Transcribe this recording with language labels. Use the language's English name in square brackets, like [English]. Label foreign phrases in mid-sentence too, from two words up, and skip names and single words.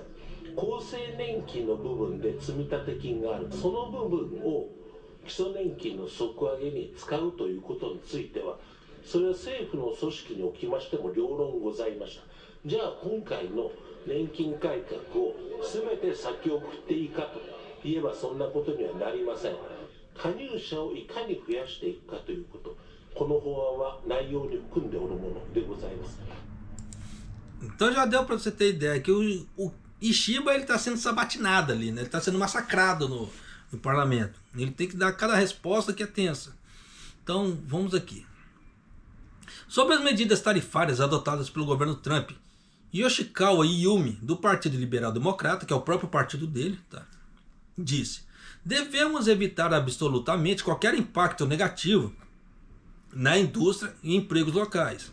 [Japanese] 厚生年金の部分で積立金がある、その部分を基礎年金の底上げに使うということについては、それは政府の組織におきましても両論ございました。じゃあ今回の年金改革を全て先送っていいかと言えばそんなことにはなりません。加入者をいかに増やしていくかということ、この法案は内容に含んでおるものでございます。 [Portuguese] Então já deu para você ter ideia que o Ishiba ele está sendo sabatinado ali, né? Ele está sendo massacrado no parlamento. Ele tem que dar cada resposta que é tensa. Então vamos aqui. Sobre as medidas tarifárias adotadas pelo governo Trump, Yoshikawa Yumi, do Partido Liberal Democrata, que é o próprio partido dele, tá, disse: devemos evitar absolutamente qualquer impacto negativo na indústria e empregos locais.